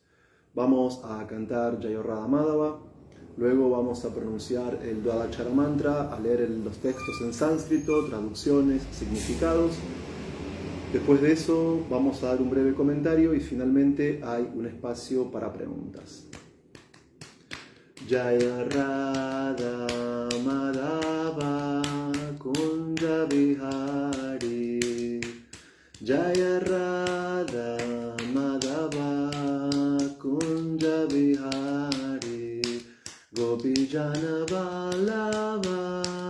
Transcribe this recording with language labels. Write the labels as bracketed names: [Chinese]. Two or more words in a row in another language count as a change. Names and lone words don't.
[Spanish] Vamos a cantar Jaya Radha Madhava. Luego vamos a pronunciar el Dvadachara Mantra, a leer los textos en sánscrito, traducciones, significados. Después de eso vamos a dar un breve comentario y finalmente hay un espacio para preguntas. [Sanskrit] जय राधा माधव कुञ्ज विहारी, जय राधा माधव कुञ्ज विहारी, गोपीजन वल्लभ